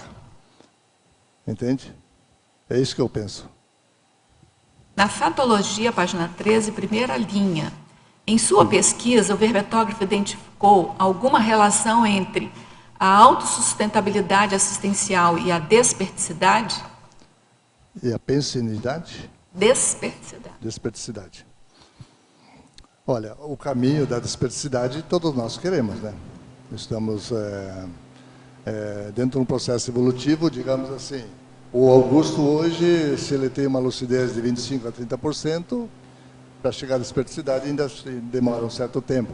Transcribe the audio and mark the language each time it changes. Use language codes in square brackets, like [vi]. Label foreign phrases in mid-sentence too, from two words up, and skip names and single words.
[pt] Entende? É isso que eu penso. Na fatologia, página 13, primeira linha. Em sua pesquisa, o verbetógrafo identificou alguma relação entre a autossustentabilidade assistencial e a desperticidade? E a pensenidade? Desperticidade. Desperticidade. Olha, o caminho da desperticidade todos nós queremos, né? Estamos dentro de um processo evolutivo, digamos assim, o Augusto hoje, se ele tem uma lucidez de 25% a 30%, para chegar à esperticidade ainda demora um certo tempo.